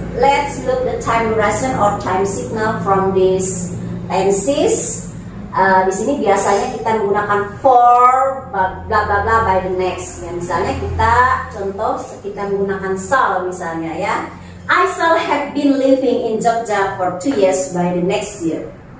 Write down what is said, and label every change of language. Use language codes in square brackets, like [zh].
[en] Let's look the time duration or time signal from this tenses. [id] Di sini biasanya kita menggunakan [en] for bla bla bla by the next. [id] Ya, misalnya kita menggunakan shall misalnya ya. [en] I shall have been living in Jogja for 2 years by the next year.